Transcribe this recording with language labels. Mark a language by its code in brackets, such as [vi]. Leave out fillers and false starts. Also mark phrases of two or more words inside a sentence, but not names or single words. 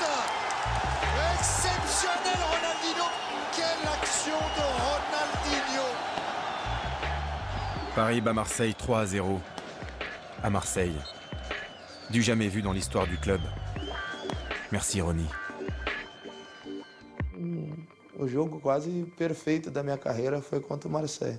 [fr] Exceptionnel Ronaldinho. Quelle action de Ronaldinho. Paris bat Marseille 3-0. À Marseille. Du jamais vu dans l'histoire du club. Merci Ronny. [pt] O jogo quase perfeito da minha carreira foi contra o Marseille.